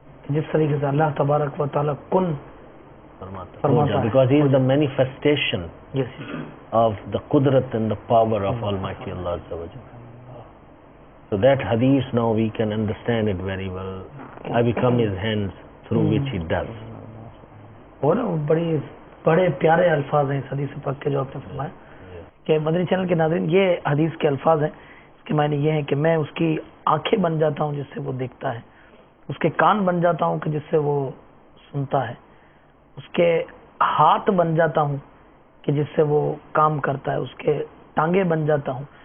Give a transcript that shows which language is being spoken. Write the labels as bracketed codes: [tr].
[ur] جس طریقے سے اللہ تبارک و تعالی کن فرماتا ہے, [en] because he is the manifestation of the qudrat and the power of Almighty Allah. So that hadith now we can understand it very well. I become his hands through which he does. [ur] وہ نا بڑے پیارے الفاظ ہیں اس حدیث پاک کے جو آپ نے فرمایا کہ مدنی چینل کے ناظرین, یہ حدیث کے الفاظ ہیں. اس کے معنی یہ ہے کہ میں اس کی آنکھیں بن جاتا ہوں جس سے وہ دیکھتا ہے, اس کے کان بن جاتا ہوں کہ جس سے وہ سنتا ہے, اس کے ہاتھ بن جاتا ہوں کہ جس سے وہ کام کرتا ہے, اس کے ٹانگیں بن جاتا ہوں.